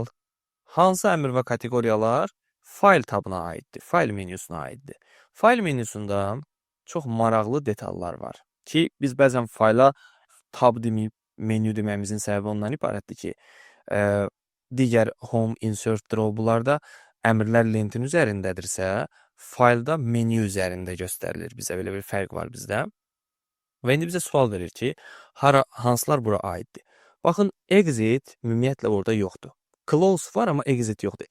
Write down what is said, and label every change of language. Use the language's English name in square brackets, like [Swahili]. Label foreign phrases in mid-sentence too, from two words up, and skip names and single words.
[Azerbaijani] Hansı əmr və kateqoriyalar fayl tabına aiddir? Fayl menyusuna aiddir. Fayl menyusunda çox maraqlı detallar var ki, biz bəzən fayla tab deməyib menyu deməyimizin səbəbi ondan ibarətdir ki, digər home, insert, draw bunlarda əmrlər lentin üzərindədirsə, faylda menyu üzərində göstərilir bizə. Belə bir fərq var bizdə. Və indi bizə sual verir ki, hansılar bura aiddir? Baxın, exit ümumiyyətlə orada yoxdur. Close var, amma exit yoxdur.